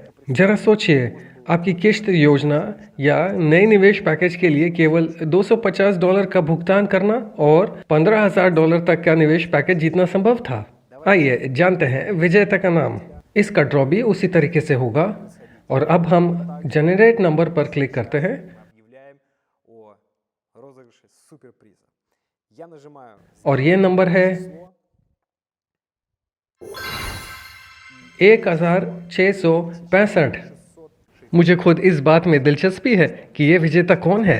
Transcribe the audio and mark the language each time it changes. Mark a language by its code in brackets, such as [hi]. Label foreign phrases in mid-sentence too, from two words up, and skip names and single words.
[hi] जरा सोचिए, आपकी किश्त योजना या नए निवेश पैकेज के लिए केवल $250 का भुगतान करना और $15,000 तक का निवेश पैकेज जीतना संभव था। आइए जानते हैं विजेता का नाम। इसका ड्रॉ भी उसी तरीके से होगा और अब हम [en] generate number [hi] पर क्लिक करते हैं [ru] мы объявляем о розыгрыше суперприза. Я нажимаю [hi] और ये नंबर है [ru] число, [hi] 1665। मुझे खुद इस बात में दिलचस्पी है कि ये विजेता कौन है।